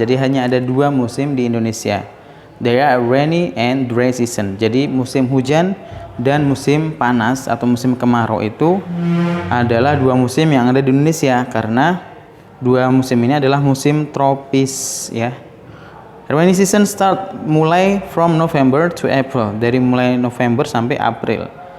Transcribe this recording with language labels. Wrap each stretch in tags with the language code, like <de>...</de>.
<id>Jadi hanya ada dua musim di Indonesia.</id> <en>There are rainy and dry season.</en> <id>Jadi musim hujan dan musim panas atau musim kemarau itu adalah dua musim yang ada di Indonesia, karena dua musim ini adalah musim tropis ya.</id> <en>Rainy season start mulai from November to April,</en> <id>dari mulai November sampai April.</id>